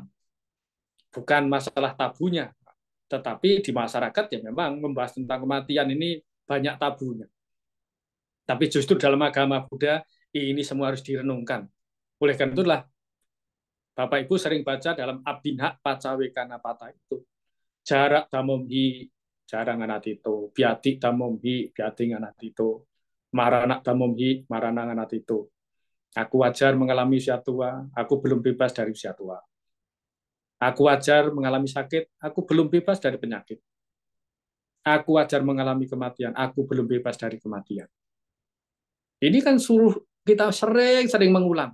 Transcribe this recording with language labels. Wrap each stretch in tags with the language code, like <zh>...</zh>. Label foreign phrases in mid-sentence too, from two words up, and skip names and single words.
<id>Bukan masalah tabunya, tetapi di masyarakat ya memang membahas tentang kematian ini banyak tabunya. Tapi justru dalam agama Buddha ini semua harus direnungkan. Oleh karena itulah Bapak Ibu sering baca dalam Abhinha Pacawekana Pata itu.</id> <pi>Jarak damomhi, jarang anatito. Biati damomhi, biati anatito. Marana damomhi, marana anatito.</pi> <id>Aku wajar mengalami usia tua, aku belum bebas dari usia tua. Aku wajar mengalami sakit, aku belum bebas dari penyakit. Aku wajar mengalami kematian, aku belum bebas dari kematian. Ini kan suruh kita sering-sering mengulang.</id>